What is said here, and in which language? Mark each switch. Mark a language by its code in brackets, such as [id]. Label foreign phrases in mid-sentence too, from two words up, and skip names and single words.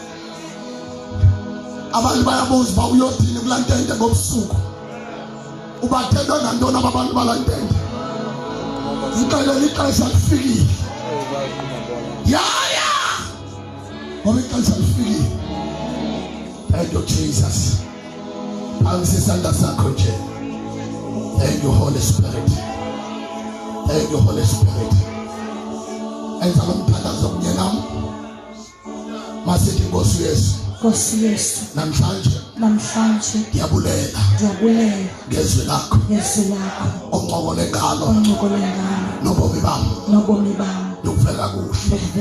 [xh] Abantu bayabuza uba uyothini kulaa ntente ngobusuku. Ubathetha ngantoni aba bantu balaa ntente? Ixelele ixesha lifikile. Yaya! Ngoba ixesha lifikile. [en] Thank you, Jesus. [xh] Phamisa isandla sakho nje. [en] Thank you, Holy Spirit. Thank you, Holy Spirit. [xh] Enza lo mthandazo kunye nam. Masithi Nkosi Yesu. Nkosi Yesu. Namhlanje ndiyabulela ngezwi lakho oncokole ngalo nobomi bam ndikuvela kuhle